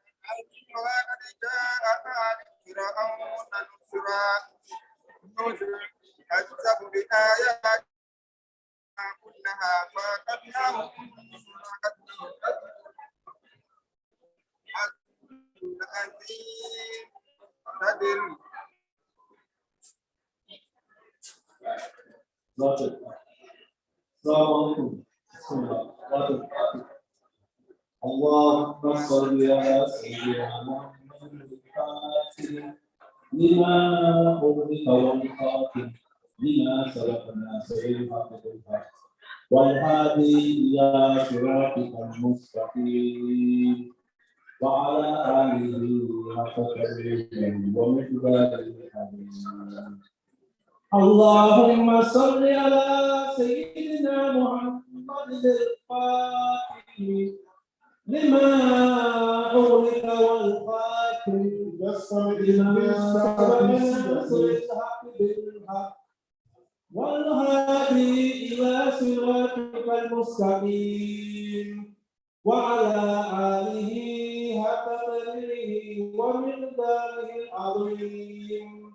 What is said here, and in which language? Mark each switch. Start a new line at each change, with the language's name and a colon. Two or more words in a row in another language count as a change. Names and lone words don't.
Arabic: آل فرعون نذر كذبوا بآياتنا كلها فأخذناهم عزيز السلام عليكم اللهم صل على سيدنا محمد لما أغلق والخاتم لما سبقنا سيدنا والهادي إلى صراطك المستقيم وعلى آله حق قدره ومقداره عظيم. اللهم صل على سيدنا محمد الفاتح لما أغلق والخاتم لما سبقنا سيدنا والهادي إلى صراطك المستقيم وعلى آله حق قدره ومقداره العظيم